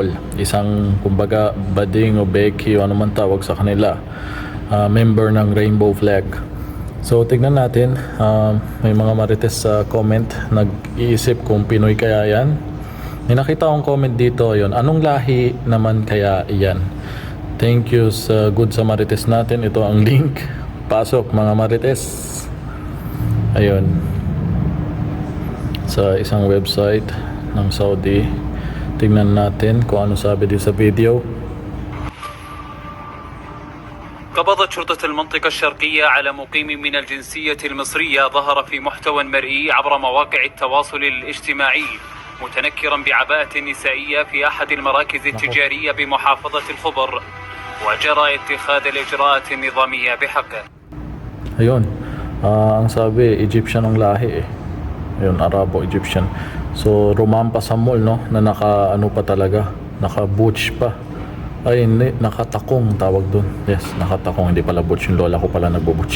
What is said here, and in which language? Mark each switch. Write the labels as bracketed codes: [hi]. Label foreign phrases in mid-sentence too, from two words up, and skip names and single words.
[tl] Isang kumbaga bading o beki o ano man tawag sa kanila, member ng Rainbow Flag. So tignan natin, may mga marites sa comment nag-iisip kung Pinoy kaya yan. May nakita akong comment dito, yon, anong lahi naman kaya yan? [en] Thank you [tl] sa [en] Good Samarites [tl] natin. Ito ang link. Pasok mga Marites. Ayun. Sa isang website ng Saudi. Tingnan natin kung ano sabi dito sa video. [ar] قبضت شرطة المنطقة الشرقية على مقيم من الجنسية المصرية ظهر في محتوى مرئي عبر مواقع التواصل الاجتماعي متنكرا بعباءة نسائية في أحد المراكز التجارية بمحافظة الخبر وجرى اتخاذ الإجراءات النظامية بحقه. [tl] Ayun. Ang sabi, Egyptian ang lahi eh. Ayun, Arabo-Egyptian. So, rumampa sa mall, no? Na naka, ano pa talaga? Naka-butch pa. Ay, hindi. Nakatakong tawag dun. Yes, nakatakong. Hindi pala butch. Yung lola ko pala nagbo-butch.